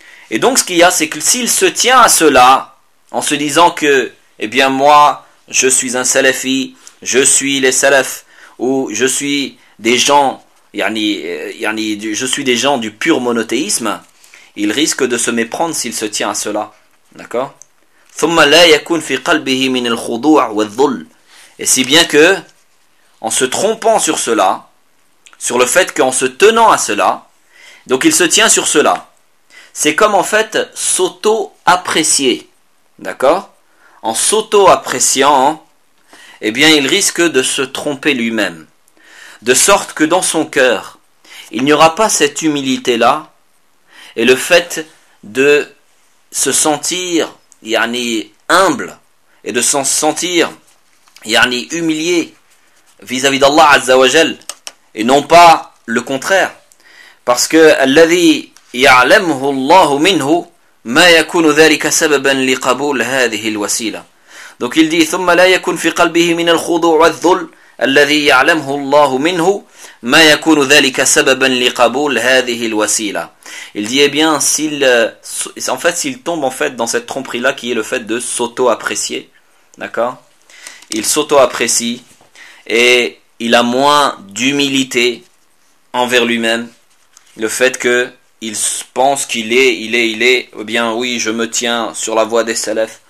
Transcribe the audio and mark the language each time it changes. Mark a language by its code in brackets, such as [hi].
[fr] Et donc ce qu'il y a, c'est que s'il se tient à cela en se disant que eh bien moi je suis un salafi, je suis les salafs, ou je suis des gens, je suis des gens du pur monothéisme, il risque de se méprendre s'il se tient à cela. D'accord ? [ar] ثم لا يكون في قلبه من الخضوع والذل. [fr] Et si bien que, en se trompant sur cela, sur le fait qu'en se tenant à cela, donc il se tient sur cela, c'est comme en fait s'auto-apprécier. D'accord ? En s'auto-appréciant, eh bien, il risque de se tromper lui-même. De sorte que dans son cœur, il n'y aura pas cette humilité-là et le fait de se sentir, humble et de s'en sentir, humilié vis-à-vis d'Allah Azza wa Jal et non pas le contraire. Parce que, [ar] الذي يعلمه الله منه ما يكون ذلك سببا لقبول هذه الوسيلة. [fr] Donc il dit [ar] ثم لا يكون في قلبه من الخضوع والذل الذي يعلمه الله منه ما يكون ذلك سببا لقبول هذه الوسيلة. [fr] Il dit eh bien s'il tombe dans cette tromperie là qui est le fait de s'auto-apprécier, d'accord, il s'auto-apprécie et il a moins d'humilité envers lui-même, le fait que il pense qu'il est eh bien oui, je me tiens sur la voie des salafs.